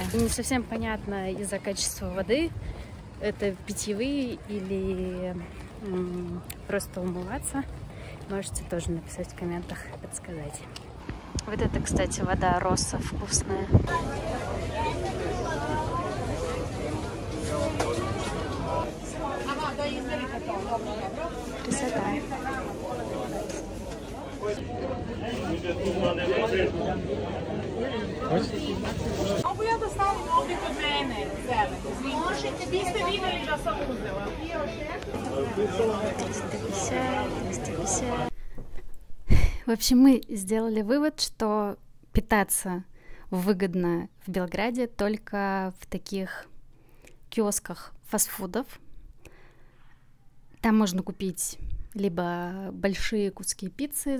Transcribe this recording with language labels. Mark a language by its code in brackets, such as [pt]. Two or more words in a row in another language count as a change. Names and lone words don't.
[ru] И не совсем понятно из-за качества воды, это питьевые или просто умываться. Можете тоже написать в комментах, подсказать. Вот это, кстати, вода Росса вкусная. Красота. [sr] Mogu ja da stavim ovdje kod mene zelene? Možete, vi ste vidjeli da sam uzela. 350. [ru] В общем, мы сделали вывод, что питаться выгодно в Белграде только в таких киосках фастфудов. Там можно купить либо большие куски пиццы.